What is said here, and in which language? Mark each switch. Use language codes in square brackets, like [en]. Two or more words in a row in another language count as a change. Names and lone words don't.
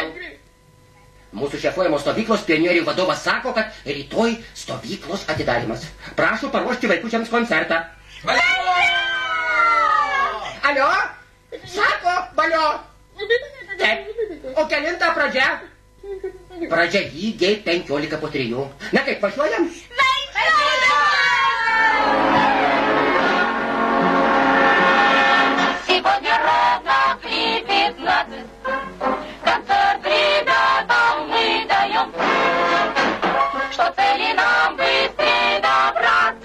[lt] Mūsų šefuojamos stovyklos pionierių vadovas sako, kad rytoj stovyklos atidarimas. Prašau paruošti vaikučiams koncertą. Valio! Alio? Sako, valio. Taip. O kelinta pradžia? Pradžia lygiai 15 po 3. Na kaip, važiuojam? [ru] Сегодня ровно к 15. Концерт ребятам мы даем. Что цели нам быстрее добраться.